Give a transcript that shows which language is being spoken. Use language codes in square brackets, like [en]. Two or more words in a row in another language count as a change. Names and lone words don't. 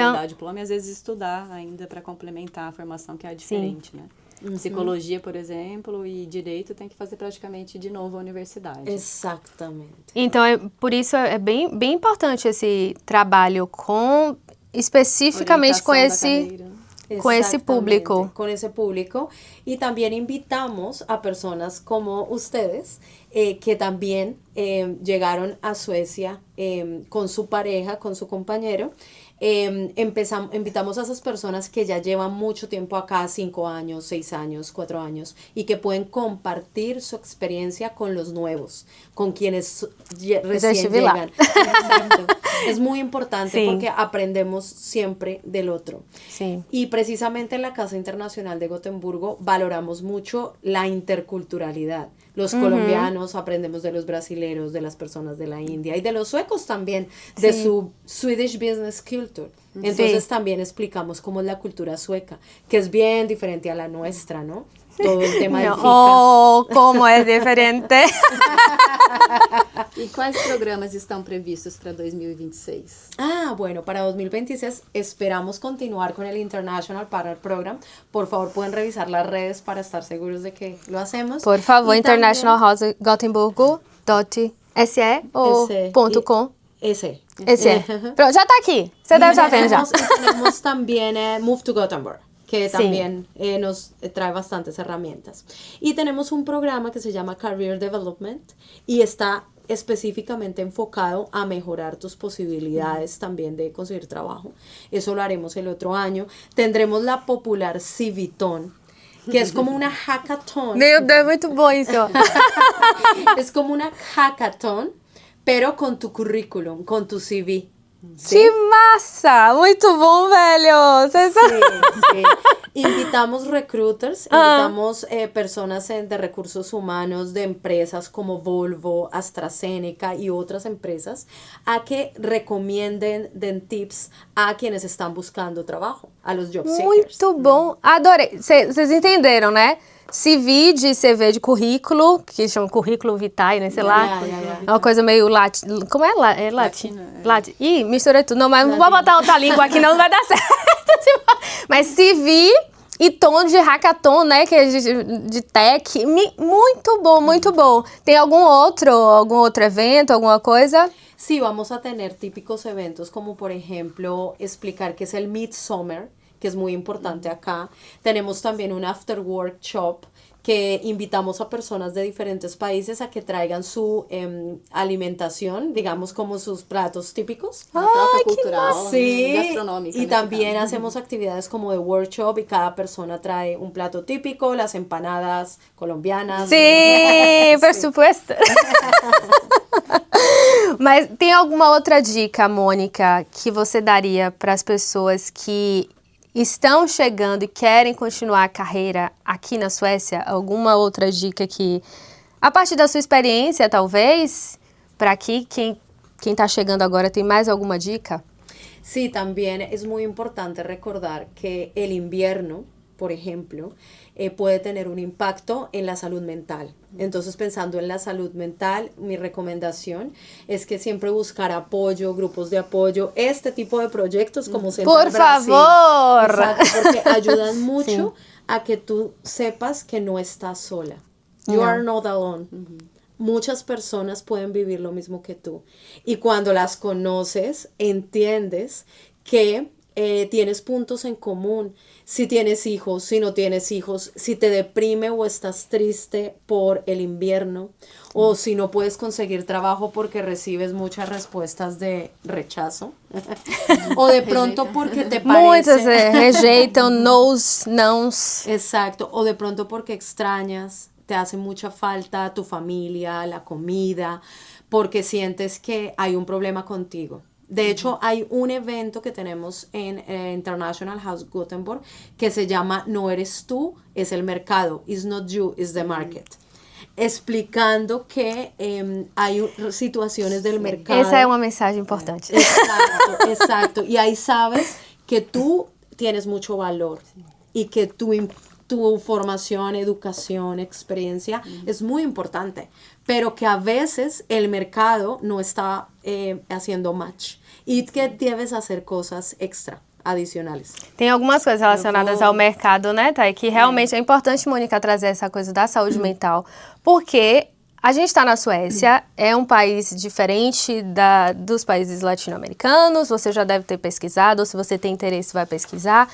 [pt] validar o diploma e às vezes estudar ainda para complementar a formação que é diferente, né? Psicologia, por exemplo, e direito tem que fazer praticamente de novo a universidade. [es] Exactamente. [pt] Então, por isso é bem, bem importante esse trabalho com, especificamente com Orientação da esse... carreira. Com esse público. [es] Exactamente, con ese público. Y también invitamos a personas como ustedes que también llegaron a Suecia con su pareja, con su compañero. Invitamos a esas personas que ya llevan mucho tiempo acá, 5 años, 6 años, 4 años, y que pueden compartir su experiencia con los nuevos, con quienes recién [pt] estive lá. [es] llegan. Exacto. Es muy importante Sí. porque aprendemos siempre del otro. [pt] Sim. [es] Y precisamente en la Casa Internacional de Gotemburgo valoramos mucho la interculturalidad. Los colombianos aprendemos de los brasileros, de las personas de la India y de los suecos también, de Sí. [en] su Swedish Business Culture. [es] Entonces Sí. también explicamos cómo es la cultura sueca, que es bien diferente a la nuestra, ¿no? todo el tema del FICA. [pt] Oh, como é diferente. E quais programas estão previstos para 2026? [es] Ah, bueno, para 2026 esperamos continuar con el [en] International Partner Program. [es] Por favor, pueden revisar las redes para estar seguros de que lo hacemos. Por favor, Y International también- [pt] House Gothenburgo.se ou Esse- .com? [es] Ese. [pt] Esse é. Pronto, já tá aqui. Você deve estar vendo já. [es] Y tenemos también Move to Gothenburg, que Sí. también nos trae bastantes herramientas. Y tenemos un programa que se llama Career Development y está específicamente enfocado a mejorar tus posibilidades también de conseguir trabajo. Eso lo haremos el otro año. Tendremos la popular Civiton, que es como una hackathon. [pt] Meu Deus, muito bom isso. [es] Es como una hackathon, pero con tu currículum, con tu CV. ¿sí? [pt] Que massa! Muito bom, velho. Vocês são... [es] Sí, sí. Invitamos recruiters, invitamos personas de recursos humanos de empresas como Volvo, AstraZeneca y otras empresas a que recomienden, den tips a quienes están buscando trabajo, a los [en] job seekers. [pt] Muito bom. Adorei. Vocês entenderam, né? CV de CV de currículo, que chama currículo vitae, né? Sei lá. É uma coisa meio latim. Como é? É latim. Latim. Ih, misturei tudo. Não, mas não vou botar outra língua aqui, não vai dar certo. Mas CV e tom de hackathon, né? Que é de tech. Muito bom, muito bom. Tem algum outro evento, alguma coisa? [es] Sí, vamos a tener típicos eventos como por ejemplo explicar qué es el Midsummer, que es muy importante acá. Tenemos también un [en] after workshop [es] que invitamos a personas de diferentes países a que traigan su alimentación, digamos como sus platos típicos. [pt] Uma troca cultural, [es] Sí, [pt] gastronômica. [es] y [pt] nesse [es] también [pt] caso. [es] hacemos actividades como de workshop y cada persona trae un plato típico, las empanadas colombianas. [pt] Sim, [es] por supuesto. [pt] Mas tem alguma outra dica, Mônica, que você daria para as pessoas que estão chegando e querem continuar a carreira aqui na Suécia? Alguma outra dica que, a partir da sua experiência, talvez, para aqui, quem está chegando agora, tem mais alguma dica? [es] Sí, también es muy importante recordar que el invierno, por ejemplo, puede tener un impacto en la salud mental. Entonces, pensando en la salud mental, mi recomendación es que siempre buscar apoyo, grupos de apoyo, este tipo de proyectos como Central Por Brasil. favor. Exacto, porque ayudan mucho a que tú sepas que no estás sola. [en] You [es] No. [en] are not alone. [es] Muchas personas pueden vivir lo mismo que tú. Y cuando las conoces, entiendes que tienes puntos en común. Si tienes hijos, si no tienes hijos, si te deprime o estás triste por el invierno, o si no puedes conseguir trabajo porque recibes muchas respuestas de rechazo, o de pronto porque te [pt] Muitas [es] parece... [pt] rejeitam, nos, nãos. [es] Exacto, o de pronto porque extrañas, te hace mucha falta tu familia, la comida, porque sientes que hay un problema contigo. De hecho, hay un evento que tenemos en International House Gothenburg que se llama No eres tú, es el mercado. [en] It's not you, it's the market. [es] Explicando que hay situaciones del mercado. [pt] Essa é uma mensagem importante. [es] Exacto, exacto. Y ahí sabes que tú tienes mucho valor y que tu formación, educación, experiencia es muy importante, pero que a veces el mercado no está haciendo match y que debes hacer cosas extra, adicionales. [pt] Tem algumas coisas relacionadas ao mercado, né, Thay? Que realmente é importante, Mônica, trazer essa coisa da saúde mental. Porque a gente está na Suécia, é um país diferente dos países latino-americanos, você já deve ter pesquisado, ou se você tem interesse, vai pesquisar.